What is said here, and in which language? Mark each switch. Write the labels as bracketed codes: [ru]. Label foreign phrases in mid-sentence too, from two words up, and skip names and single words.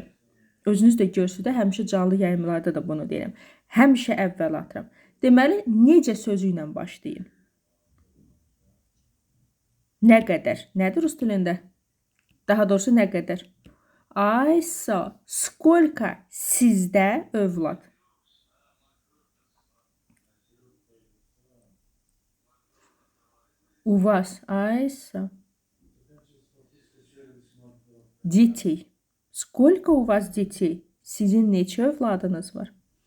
[az] Özünüz də görürsünüz də, həmişə canlı yayımlarda da bunu deyirəm. Həmişə əvvələ atıram. Deməli, necə sözü ilə başlayın? Nə qədər? Nədir rus dilində? Daha doğrusu nə qədər? Aysa, сколько sizdə övlad? [ru] У вас, aysa. Детей. Сколько у вас детей? [az] Sizin neçə övladınız var?